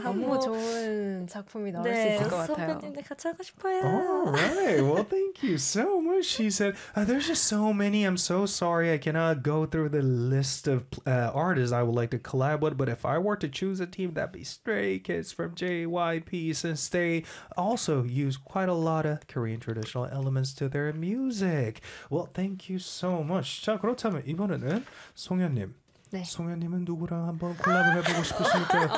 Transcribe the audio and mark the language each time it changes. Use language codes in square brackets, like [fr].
[ko] 너무 좋은 작품이 나올 수 있을 것 같아요 선배님들 같이 하고 싶어요 [en] Alright, well thank you so much She said, there's just so many I'm so sorry I cannot go through the list of artists I would like to collab with But if I were to choose a team that'd be Stray Kids from JYP Since they also use quite a lot of Korean traditional elements to their music Well, thank you so much. [ko] 자, 그렇다면 이번에는 송현님. 네. 송현님은 누구랑 한번 콜라보를 해보고 싶으실까요?